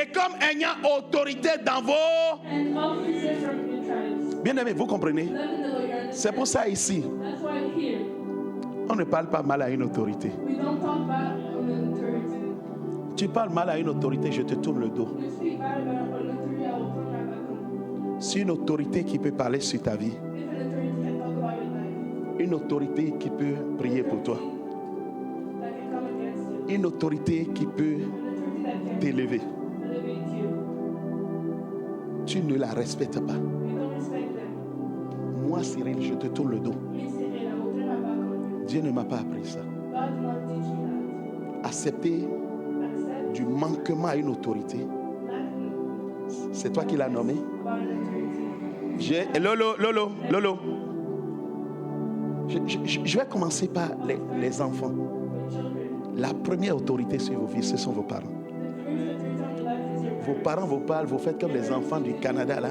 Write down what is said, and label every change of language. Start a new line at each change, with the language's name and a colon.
French: et comme ayant autorité dans vos...
English: and officers from your tribes.
French: Bien aimé, vous comprenez?
English: Let me know your
French: C'est pour ça ici,
English: That's why here
French: on ne parle pas mal à une autorité.
English: we don't talk bad on the authority.
French: Tu parles mal à une autorité, je te tourne le dos.
English: You speak bad about an authority, I will turn my back on you.
French: C'est une autorité qui peut parler sur ta vie.
English: If an authority can talk about your life,
French: Une autorité qui peut prier pour toi.
English: that can come against you.
French: Une autorité qui peut
English: An authority that can
French: t'élever.
English: elevate you.
French: Tu ne la respectes pas.
English: We don't respect them.
French: Moi, Cyril, je te tourne le dos.
English: Me, Cyril, I will turn my back on you.
French: Dieu ne m'a pas appris ça.
English: God did not teach me
French: Accepter
English: that. Accept
French: du manquement à une autorité,
English: that
French: c'est toi qui l'as nommé.
English: about an authority.
French: Lolo. Je vais commencer par les enfants.
English: With children,
French: La première autorité sur vos vies, ce sont vos parents.
English: the first authority on your life is your
French: Vos parents vous parlent, vous faites comme les enfants du Canada là,